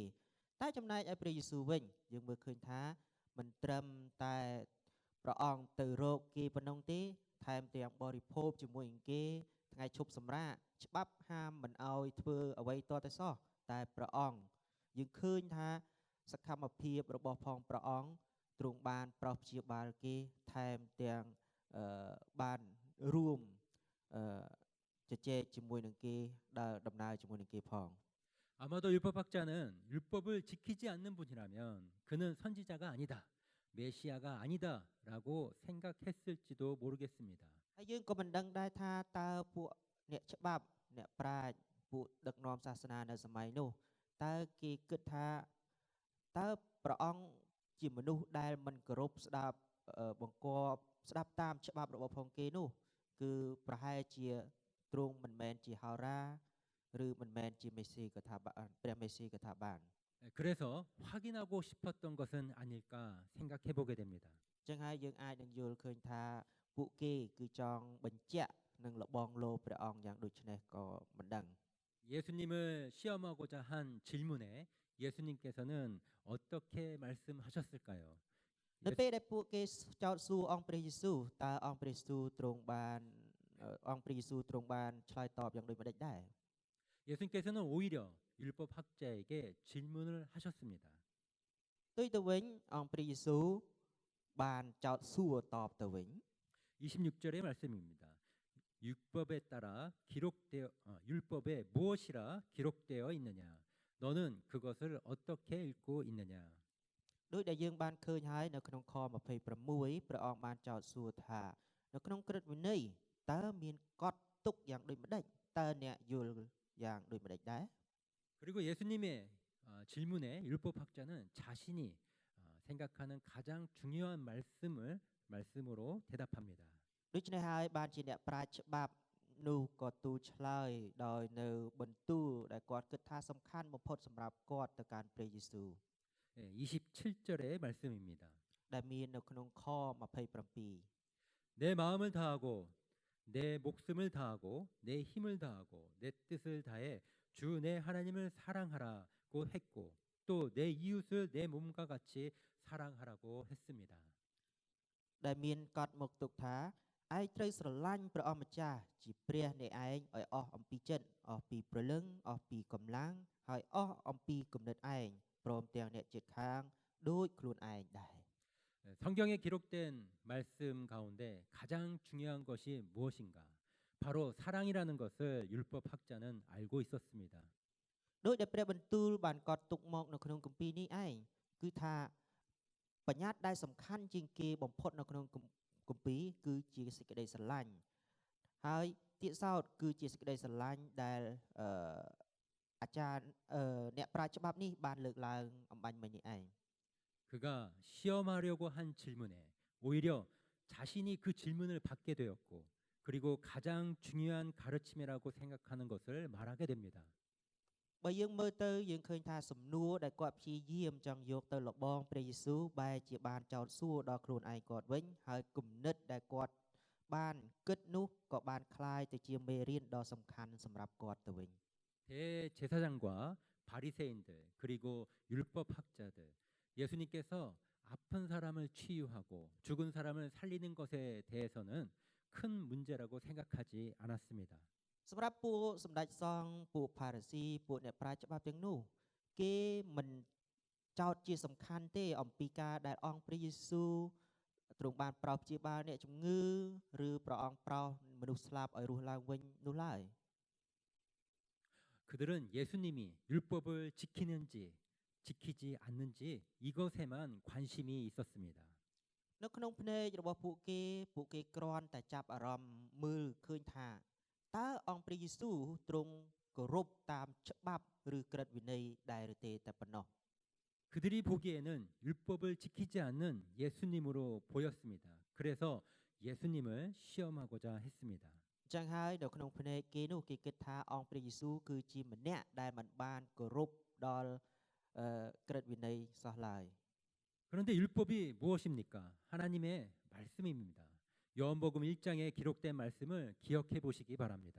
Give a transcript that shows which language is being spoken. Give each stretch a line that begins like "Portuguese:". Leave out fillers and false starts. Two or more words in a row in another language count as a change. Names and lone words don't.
Khmer: តែចំណែកឲ្យព្រះយេស៊ូវវិញយើងមើលឃើញថាមិនត្រឹមតែព្រះអង្គទៅរកគេប៉ុណ្ណឹងទេថែមទាំងបរិភោគជាមួយនឹងគេថ្ងៃឈប់សម្រាកច្បាប់ហាមមិនឲ្យធ្វើអ្វីទាល់តែសោះតែព្រះអង្គយើងឃើញថាសកម្មភាពរបស់ផងព្រះអង្គទ្រង់បានប្រោសព្យាបាលគេថែមទាំងបានរួមជជែកជាមួយនឹងគេដើរដំណើរជាមួយនឹងគេផង
Korean: 아마도 율법학자는 율법을 지키지 않는 분이라면 그는 선지자가 아니다, 메시아가 아니다라고 생각했을지도 모르겠습니다.
Khmer: ហើយយើងក៏មិនដឹងដែរថាតើពួកអ្នកច្បាប់អ្នកប្រាជ្ញពួកដឹកនាំសាសនានៅសម័យនោះតើគេគិតថាតើព្រះអង្គជាមនុស្សដែលមិនគោរពស្ដាប់បង្គាប់ស្ដាប់តាមច្បាប់របស់ផងគេនោះគឺប្រហែលជាទ្រង់មិនមែនជាហោរាឬមិនមែនជាមេស៊ីក៏ថាបានព្រះមេស៊ីក៏ថាបាន
Korean: 그래서 확인하고 싶었던 것은 아닐까 생각해 보게 됩니다.
Khmer: ចឹងហើយយើងអាចនឹងយល់ឃើញថាពួកគេគឺចង់បញ្ជាក់នឹងលបងលោព្រះអង្គយ៉ាងដូចនេះក៏មិនដឹង
Korean: 예수님을 시험하고자 한 질문에 예수님께서는 어떻게 말씀하셨을까요?
Khmer: នៅពេលដែលពួកគេចោទសួរអង្គព្រះយេស៊ូវតើអង្គព្រះយេស៊ូវទ្រង់បានអង្គព្រះយេស៊ូវទ្រង់បានឆ្លើយតបយ៉ាងដូចម្តេចដែរ
Korean: 예수님께서는 오히려 율법학자에게 질문을 하셨습니다.
Khmer: ទុយទៅវិញអង្គព្រះយេស៊ូវបានចោទសួរតបទៅវិញ
Korean: 26절의 말씀입니다. 율법에 무엇이라 기록되어 있느냐? 너는 그것을 어떻게 읽고 있느냐?
Khmer: ដោយដែលយើងបានឃើញហើយនៅក្នុងខ26ព្រះអង្គបានចោទសួរថានៅក្នុងក្រឹតវិន័យតើមានកត់ទុកយ៉ាងដូចម្តេចតើអ្នកយល់យ៉ាងដូចម្តេចដែរ
Korean: 그리고 예수님의 질문에 율법학자는 자신이 생각하는 가장 중요한 말씀으로 대답합니다.
Khmer: ដូច្នេះហើយបានជាអ្នកប្រាជ្ញច្បាប់នោះក៏ទូលឆ្លើយដោយនៅបន្ទូលដែលគាត់គិតថាសំខាន់បំផុតសម្រាប់គាត់ទៅកាន់ព្រះយេស៊ូវ
Korean: 네, 27절의 말씀입니다.
Khmer: ដែលមាននៅក្នុងខ27
Korean: 내 마음을 다하고 내 목숨을 다하고 내 힘을 다하고 내 뜻을 다해 주 내 하나님을 사랑하라고 했고 또 내 이웃을 내 몸과 같이 사랑하라고 했습니다.
Khmer: ដែលមានកត់មកទុកថាឯងត្រូវស្រឡាញ់ព្រះអម្ចាស់ជាព្រះនៃឯងឲ្យអស់អំពីចិត្តអស់ពីព្រលឹងអស់ពីកម្លាំងហើយអស់អំពីគំនិតឯងព្រមទាំងអ្នកជិតខាងដូចខ្លួនឯងដែរ
Korean: 성경에 기록된 말씀 가운데 가장 중요한 것이 무엇인가? 바로 사랑이라는 것을 율법학자는 알고 있었습니다.
Khmer: ដោយដែលព្រះបន្ទូលបានកត់ទុកមកនៅក្នុងគម្ពីរនេះឯងគឺថាបញ្ញត្តិដែលសំខាន់ជាងគេបំផុតនៅក្នុងគម្ពីរគឺជាសេចក្តីស្រឡាញ់ហើយទៀតសោតគឺជាសេចក្តីស្រឡាញ់ដែលអាចារ្យអ្នកប្រាជ្ញច្បាប់នេះបានលើកឡើងអំបញ្ញមិញនេះឯង
Korean: 그가 시험하려고 한 질문에 오히려 자신이 그 질문을 받게 되었고 그리고 가장 중요한 가르침이라고 생각하는 것을 말하게 됩니다.
Khmer: បើយើងមើលទៅយើងឃើញថាសំណួរដែលគាត់ព្យាយាមចង់យកទៅលបងព្រះយេស៊ូវបែរជាបានចោទសួរដល់ខ្លួនឯងគាត់វិញហើយគំនិតដែលគាត់បានគិតនោះក៏បានคล้ายទៅជាមេរៀនដ៏សំខាន់សម្រាប់គាត់ទៅវិញ
Korean: 대제사장과 바리새인들 그리고 율법학자들 예수님께서 아픈 사람을 치유하고 죽은 사람을 살리는 것에 대해서는 큰 문제라고 생각하지 않았습니다.
Khmer: សម្រាប់ពួកសម្ដេចសង្ឃពួកផារ៉ាស៊ីពួកអ្នកប្រាជ្ញច្បាប់ទាំងនោះគេមិនចោទជាសំខាន់ទេអំពីការដែលអង្គព្រះយេស៊ូវទ្រង់បានប្រោសព្យាបាលអ្នកជំងឺឬព្រះអង្គប្រោសមនុស្សស្លាប់ឲ្យរស់ឡើងវិញនោះឡើយ
Korean: 그들은 예수님이 율법을 지키는지 지키지 않는지 이것에만 관심이 있었습니다.
Khmer: នៅក្នុងភ្នែករបស់ពួកគេគ្រាន់តែចាប់អារម្មណ៍មើលឃើញថាតើអង្គព្រះយេស៊ូវទ្រង់គោរពតាមច្បាប់ឬក្រឹតវិន័យដែរឬទេតែប៉ុណ្ណោះ
Korean: 그들이 보기에는 율법을 지키지 않는 예수님으로 보였습니다. 그래서 예수님을 시험하고자 했습니다.
Khmer: អញ្ចឹងហើយនៅក្នុងភ្នែកគេនោះគេគិតថាអង្គព្រះយេស៊ូវគឺជាម្នាក់ដែលមិនបានគោរពដល់ក្រឹតវិន័យសោះឡើយ
Korean: 그런데 율법이 무엇입니까? 하나님의 말씀입니다. 요한복음 1장에 기록된 말씀을 기억해 보시기 바랍니다.